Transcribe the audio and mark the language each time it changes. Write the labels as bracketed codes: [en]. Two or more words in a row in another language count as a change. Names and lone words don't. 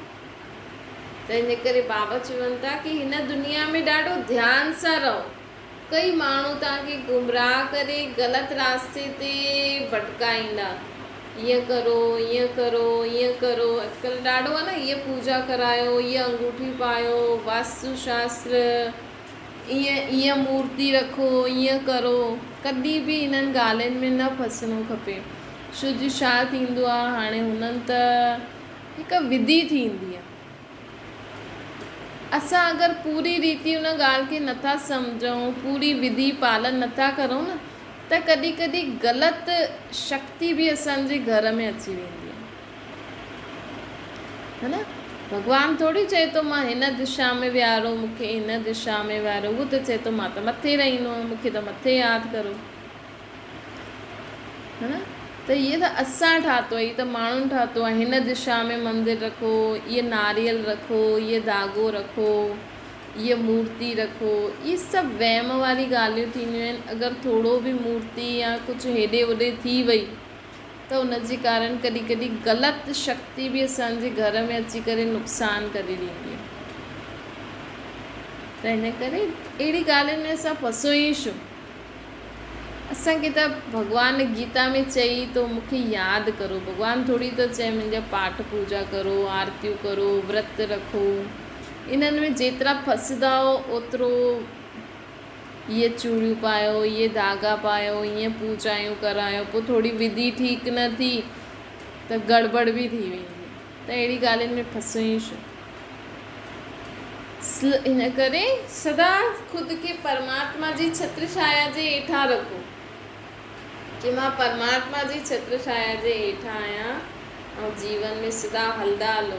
[sd] त इन करे बाबा चवनि था कि हिन दुनिया में ॾाढो ध्यान सां रहो। कई माण्हू तव्हांखे गुमराह करे ग़लति रास्ते ते भटकाईंदा, ईअं करो ईअं करो ईअं करो। अॼुकल्ह ॾाढो आहे न, ईअं पूजा करायो, ईअं अंगूठी पायो, वास्तु शास्त्र, ईअं मूर्ति रखो, ईअं करो। कॾहिं बि इन्हनि ॻाल्हियुनि में न फसणो खपे। छो जो छा थींदो आहे, हाणे हुननि त हिकु विधि थींदी आहे। असां अगरि पूरी रीति उन ॻाल्हि खे नथा सम्झूं, पूरी विधि पालन नथा करूं न, त कॾहिं कॾहिं ग़लति शक्ति बि असांजे घर में अची वेंदी आहे, है न। भॻवानु थोरी चए थो मां हिन दिशा में विहारो, मूंखे हिन दिशा में विहारो। उहो त चए थो मां त मथे रहंदो आहियां, मूंखे त मथे यादि करो, है न। त इहे त असां ठातो आहे, इहे त माण्हुनि ठातो आहे। हिन दिशा में मंदरु रखो, इहे नारियल रखो, इहे धाॻो रखो, इहे मूर्ति रखो। इहे सभु वहम वारी ॻाल्हियूं थींदियूं आहिनि। अगरि थोरो बि मूर्ति या कुझु हेॾे होॾे थी वई त उनजे कारण कॾहिं कॾहिं ग़लति शक्ति बि असांजे घर में अची करे नुक़सानु करे ॾींदी आहे। त हिन करे अहिड़ी ॻाल्हियुनि में असां फसो ई छो। असांखे त भॻवानु गीता में चई तो मूंखे यादि करो। भॻवानु थोरी त चए मुंहिंजा पाठ पूजा करो, आरतियूं करो, व्रत रखो। इन्हनि में जेतिरा फसंदा ओतिरो ये चूड़ियूं पायो, ये धागा पायो, ईअं पूजायूं करायो, पोइ थोरी विधि ठीकु न थी त गड़बड़ बि थी वेंदी। त अहिड़ी ॻाल्हियुनि में फसूं ई छो। इन करे सदा ख़ुदि खे परमात्मा जी छत्र छाया जे हेठां रखो कि मां परमात्मा जी छत्र छाया जे हेठां आहियां ऐं जीवन में सदा हलंदा हलो।